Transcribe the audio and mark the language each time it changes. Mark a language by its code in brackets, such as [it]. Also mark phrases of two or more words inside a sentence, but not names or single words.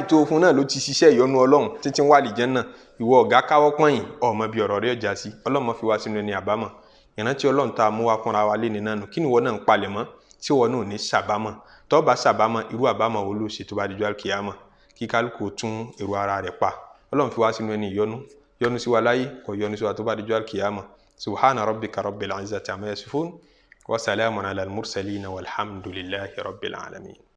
[yo] tó fún náà ló ti ṣiṣẹ́ ìyọ́nú Ọlọ́run títí ń wà àlìjánnà ìwọ ọ̀gá káwọ́ pọ́yìn ọmọ bíi ọ̀rọ̀ rẹ̀ ọjà sí Ọlọ́run fi wá sínú ẹni àbámọ̀ ìrántí Ọlọ́run tá a mú wá fúnra wa lé nínú kí ni ìwọ náà ń palẹ̀ mọ́ tí ìwọ náà ò ní ṣàbámọ̀ tó bá ṣàbámọ̀ irú àbámọ̀ wo ló ṣe tó bá dijọ́ àlìkìyámọ̀ kí kálukú tún èrò ara rẹ̀ pa Ọlọ́run fi wá sínú ẹni yọ́nú sí wa láyé kò yọ́nú sí wa tó bá dijọ́ àlìkìyámọ̀ [ar] سبحان ربك رب العزة عما يصفون وسلام على المرسلين والحمد لله رب العالمين.